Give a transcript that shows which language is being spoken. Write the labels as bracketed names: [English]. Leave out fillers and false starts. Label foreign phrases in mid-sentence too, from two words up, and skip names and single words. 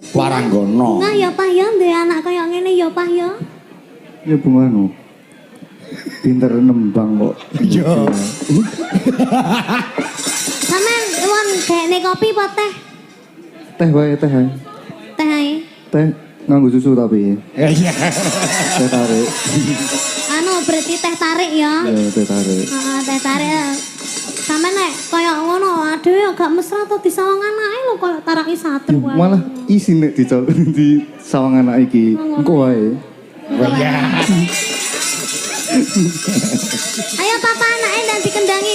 [Javanese] Waranggana. Nah ya Pak ya duwe anak kaya ngene ya Pak ya. Ya bungano. Pinter nembang kok. Iya. Sampeyan won gaene kopi apa teh? Teh wae, teh wae. Teh ae. Teh nganggo susu tapi. Iya. Teh tarik. Anu berarti teh tarik ya. Ya, teh tarik. Heeh, teh tarik. Sampe nek kaya ngono aduh gak mesra to disawang anake lho kaya taraki satru wae. Malah isi nek di sawang anak iki. Engko wae. Iya. Ayo papa anake ndang dikendangi.